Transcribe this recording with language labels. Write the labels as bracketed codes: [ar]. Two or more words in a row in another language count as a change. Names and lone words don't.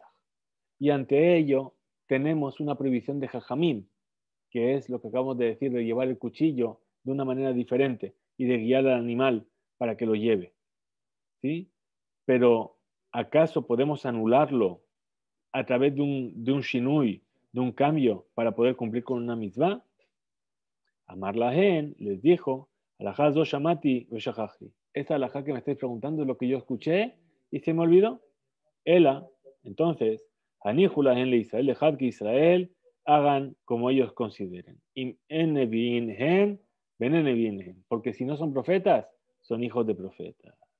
[es] Y ante ello tenemos una prohibición de Jajamín, que es lo que acabamos de decir, de llevar el cuchillo de una manera diferente y de guiar al animal para que lo lleve. ¿Sí? Pero, ¿acaso podemos anularlo a través de un shinui de un cambio para poder cumplir con una mitzvah. [he] אמר להן [es] les dijo, [he] הלכה זו שמעתי ושכחתי. [es] Esta alajá que me estáis preguntando es lo que yo escuché y se me olvidó. Ela, entonces, [he] הניחו להן לישראל, [es] dejad que Israel hagan como ellos consideren. Porque si no son profetas, son hijos de profetas.